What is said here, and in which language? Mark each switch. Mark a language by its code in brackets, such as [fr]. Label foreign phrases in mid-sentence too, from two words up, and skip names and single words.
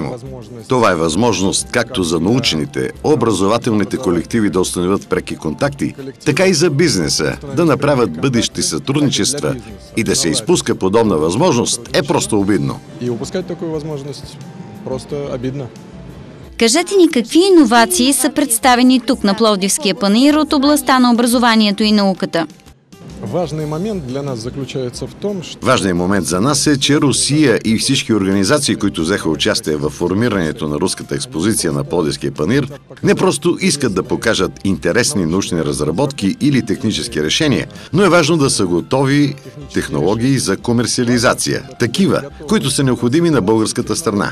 [bg] Това е възможност както за научните, образователните колективи да установят преки контакти, така и за бизнеса да направят бъдещи сътрудничества и да се изпуска подобна възможност е просто обидно. [ru] И упускать такую възможност просто обидно. [bg] Кажете ни какви иновации са представени тук на Пловдивския панаир от областта на образованието и науката? Важният момент за нас е, че Русия и всички организации, които взеха участие в формирането на руската експозиция на Пловдивския панаир, не просто искат да покажат интересни научни разработки или технически решения, но е важно да са готови технологии за комерциализация, такива, които са необходими на българската страна.